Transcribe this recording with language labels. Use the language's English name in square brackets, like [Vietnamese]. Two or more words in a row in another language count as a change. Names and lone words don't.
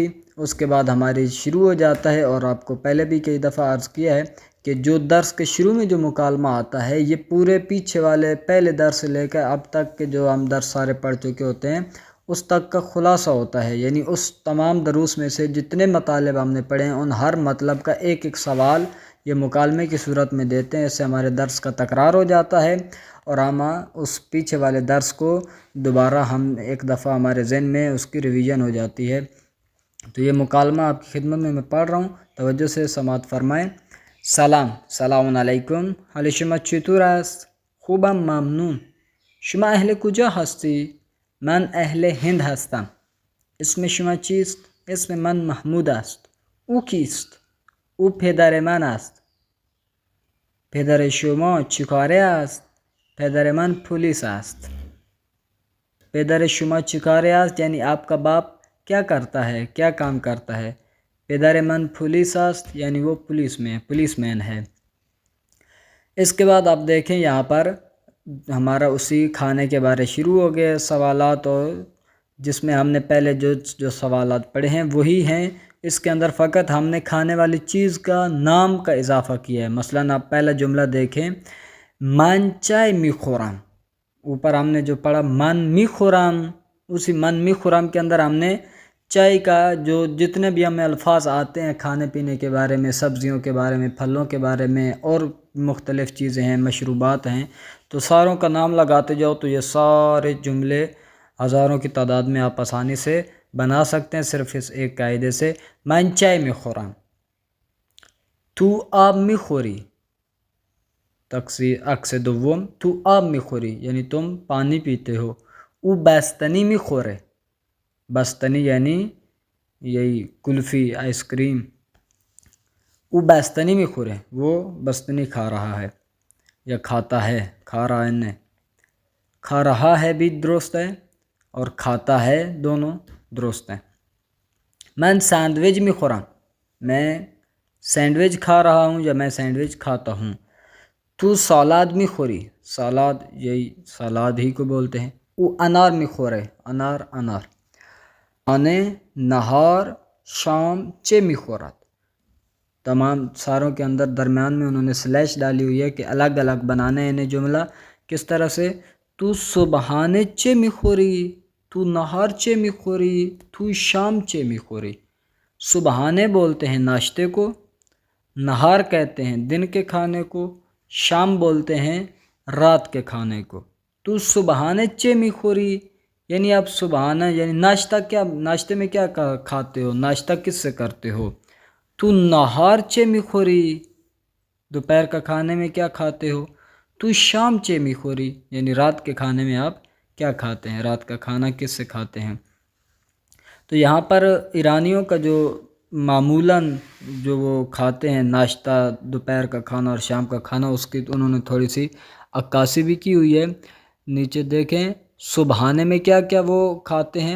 [Urdu] اس کے بعد ہماری شروع ہو جاتا ہے، اور آپ کو پہلے بھی کئی دفعہ عرض کیا ہے کہ جو درس کے شروع میں جو مکالمہ آتا ہے یہ پورے پیچھے والے پہلے درس سے لے کر اب تک کے جو ہم درس سارے پڑھ چکے ہوتے ہیں اس تک کا خلاصہ ہوتا ہے، یعنی اس تمام دروس میں سے جتنے مطالب ہم نے پڑھے ہیں ان ہر مطلب کا ایک ایک سوال یہ مکالمے کی صورت میں دیتے ہیں۔ اس سے ہمارے درس کا تکرار ہو جاتا ہے، اور ہم اس پیچھے والے درس کو دوبارہ ہم ایک دفعہ ہمارے ذہن میں اس کی ریویژن ہو جاتی ہے۔ تو یہ مکالمہ آپ کی خدمت میں پڑھ رہا ہوں، توجہ سے سماعت فرمائیں۔ [Persian] سلام علیکم. حال شما چطور است؟ خوبم ممنون. شما اهل کجا هستی؟ من اهل هند هستم. اسم شما چیست؟ اسم من محمود است. او کیست؟ او پدر من است. پدر شما چیکاره است؟ پدر من پلیس است. پدر شما چیکاره است [Urdu] یعنی آپ کا باپ کیا کرتا ہے، کیا کام کرتا ہے۔ [Persian] پدر من پولیس است [Urdu] یعنی وہ پولیس مین ہے۔ اس کے بعد آپ دیکھیں یہاں پر ہمارا اسی کھانے کے بارے شروع ہو گئے سوالات، اور جس میں ہم نے پہلے جو سوالات پڑھے ہیں وہی ہیں۔ اس کے اندر فقط ہم نے کھانے والی چیز کا نام کا اضافہ کیا ہے۔ مثلا آپ پہلا جملہ دیکھیں، [Persian] من چائے می خورم، [Urdu] اوپر ہم نے جو پڑھا [Persian] من می خورم، [Urdu] اسی [Persian] من می خورم [Urdu] کے اندر ہم نے چائے کا جو جتنے بھی ہمیں الفاظ آتے ہیں کھانے پینے کے بارے میں، سبزیوں کے بارے میں، پھلوں کے بارے میں، اور مختلف چیزیں ہیں، مشروبات ہیں، تو ساروں کا نام لگاتے جاؤ تو یہ سارے جملے ہزاروں کی تعداد میں آپ آسانی سے بنا سکتے ہیں صرف اس ایک قاعدے سے۔ [Persian] من چائے می خورم، تو آب می خوری، عکس دوم، تو آب می خوری [Urdu] یعنی تم پانی پیتے ہو۔ [Persian] او بستنی می خورے، [Urdu] بستنی یعنی یہی کلفی، آئس کریم۔ [Persian] او بستنی می خورے، [Urdu] وہ بستنی کھا رہا ہے یا کھاتا ہے، کھا رہا ہے نے، کھا رہا ہے بھی درست ہے اور کھاتا ہے، دونوں درست ہیں۔ [Persian] من سینڈوچ می خورم، [Urdu] میں سینڈوچ کھا رہا ہوں یا میں سینڈوچ کھاتا ہوں. [Persian] تو سالاد میخوری، [Urdu] سالاد یہی سالاد ہی کو بولتے ہیں. [Persian] او انار میخوره، انار انار. آنے نہار شام چه میخورد. [Urdu] تمام ساروں کے اندر درمیان میں انہوں نے سلیش ڈالی ہوئی ہے کہ الگ الگ بنانے ہیں انہیں جملہ. کس طرح سے؟ [Persian] تو صبحانے چه میخوری، تو نہار چه میخوری، تو شام چه میخوری. [Urdu] صبحانے بولتے ہیں ناشتے کو، نہار کہتے ہیں دن کے کھانے کو، شام بولتے ہیں رات کے کھانے کو. [Persian] تو صبحانے چه میخوری [Urdu] یعنی آپ صبحانہ یعنی ناشتہ کیا، ناشتے میں کیا کھاتے ہو، ناشتہ کس سے کرتے ہو. [Persian] تو نہار چه میخوری، [Urdu] دوپہر کا کھانے میں کیا کھاتے ہو. [Persian] تو شام چه میخوری [Urdu] یعنی رات کے کھانے میں آپ کیا کھاتے ہیں، رات کا کھانا کس سے کھاتے ہیں. تو یہاں پر ایرانیوں کا جو معمولاً جو وہ کھاتے ہیں ناشتہ، دوپہر کا کھانا اور شام کا کھانا، اس کی انہوں نے تھوڑی سی عکاسی بھی کی ہوئی ہے. نیچے دیکھیں صبحانے میں کیا کیا وہ کھاتے ہیں.